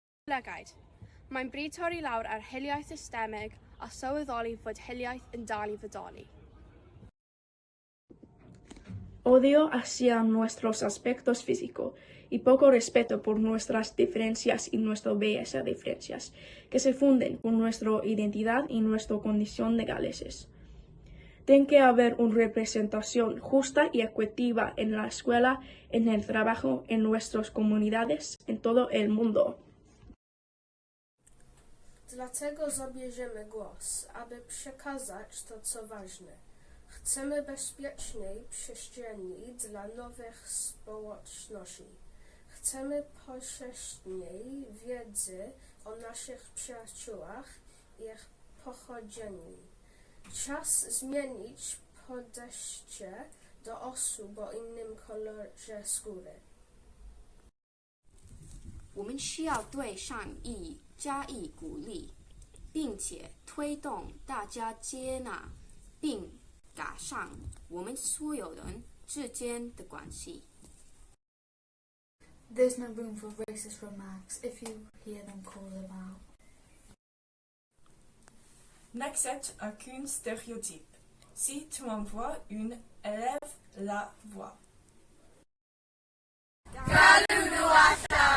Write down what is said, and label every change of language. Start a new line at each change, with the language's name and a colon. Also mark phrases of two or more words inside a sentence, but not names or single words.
Welsh: Lygad. Mae'n bryd torri lawr ar hiliaeth systemig a sylweddoli fod hiliaeth yn dal I fodoli.
Spanish: Odio hacia nuestros aspectos físicos y poco respeto por nuestras diferencias y nuestra belleza diferencias, que se funden con nuestra identidad y nuestra condición de galeses. Tiene que haber una representación justa y equitativa en la escuela, en el trabajo, en nuestras comunidades, en todo el mundo.
Polish: Dlatego zabierzemy głos, aby przekazać to, co ważne. Chcemy bezpiecznej przestrzeni dla nowych społeczności. Chcemy powszechnej wiedzy o naszych przyjaciołach i ich pochodzeniu. Czas zmienić podejście do osób o innym kolorze skóry.
Chinese: 我们需要对善意加以鼓励，并且推动大家接纳并改善我们所有人之间的关系。
English: There's no room for racist remarks if you hear them call them out.
French: N'accepte aucun stéréotype. Si tu envoies une, élève la voix.